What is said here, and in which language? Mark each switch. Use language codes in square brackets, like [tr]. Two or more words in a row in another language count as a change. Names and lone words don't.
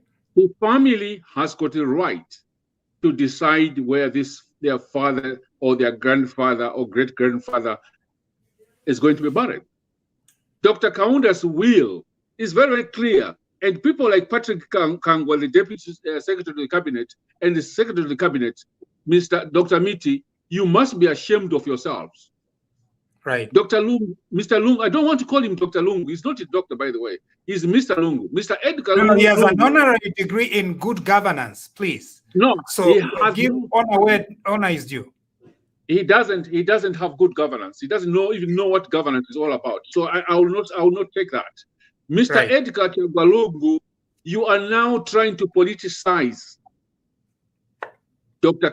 [en] The family has got a right to decide where their father or their grandfather or great-grandfather is going to be buried. Dr. Kaunda's will is very, very clear. And people like Patrick Kangwa, the Deputy Secretary of the Cabinet, and the Secretary of the Cabinet, Dr. Miti, you must be ashamed of yourselves. Right. Dr. Lungu, Mr. Lungu, I don't want to call him Dr. Lungu. He's not a doctor, by the way. He's Mr. Lungu. Mr. Edgar Lungu. No, he has an honorary degree in good governance, please. No, so give honor where honor is due. He doesn't have good governance. He doesn't even know what governance is all about. So I will not take that. Mr. Right. Edgar Lungu, you are now trying to politicize Dr.